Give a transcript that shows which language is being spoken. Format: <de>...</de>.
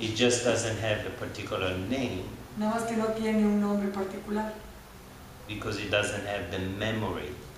<en>It just doesn't have a particular name</en> <es>Nada más que no tiene un nombre particular,</es> <en>because it doesn't have the memory</en>